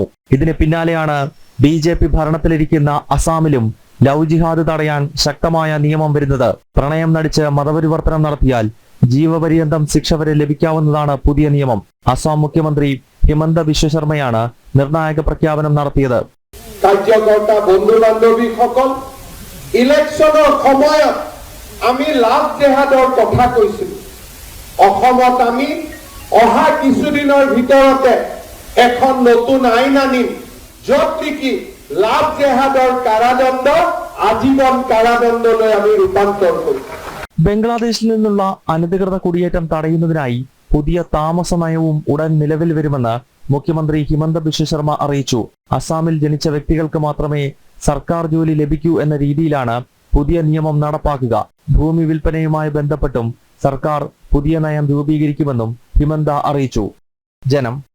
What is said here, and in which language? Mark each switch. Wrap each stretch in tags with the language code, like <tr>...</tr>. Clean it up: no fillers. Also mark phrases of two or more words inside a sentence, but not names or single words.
<ml>ഇതിന് പിന്നാലെയാണ് BJP ഭരണത്തിലിരിക്കുന്ന അസാമിലും ലവ് ജിഹാദ് തടയാൻ ശക്തമായ നിയമം വരുന്നത്. പ്രണയം നടിച്ച് മതപരിവർത്തനം നടത്തിയാൽ ജീവപര്യന്തം ശിക്ഷ വരെ ലഭിക്കാവുന്നതാണ് പുതിയ നിയമം. അസം മുഖ്യമന്ത്രി ഹിമന്ത ബിശ്വ ശർമ്മയാണ് നിർണായക പ്രഖ്യാപനം നടത്തിയത്.</ml> <as>কার্যকর্তা বন্ধু বান্ধৱীসকল ইলেকশ্যনৰ সময়ত আমি লাভ জেহাদৰ কথা কৈছিলো। অসমত আমি অহা কিছুদিনৰ ভিতৰতে এখন নতুন আইন আনিম য'ত নেকি লাভ জেহাদৰ কাৰাদণ্ড আজীৱন কাৰাদণ্ডলৈ আমি ৰূপান্তৰ কৰিম.</as> <ml>ബംഗ്ലാദേശിൽ നിന്നുള്ള അനധികൃത കുടിയേറ്റം തടയുന്നതിനായി പുതിയ താമസ നയവും ഉടൻ നിലവിൽ വരുമെന്ന് മുഖ്യമന്ത്രി ഹിമന്ത ബിശ്വ ശർമ്മ അറിയിച്ചു. അസാമിൽ ജനിച്ച വ്യക്തികൾക്ക് മാത്രമേ സർക്കാർ ജോലി ലഭിക്കൂ എന്ന രീതിയിലാണ് പുതിയ നിയമം നടപ്പാക്കുക. ഭൂമി വിൽപ്പനയുമായി ബന്ധപ്പെട്ടും സർക്കാർ പുതിയ നയം രൂപീകരിക്കുമെന്നും ഹിമന്ത അറിയിച്ചു.</ml>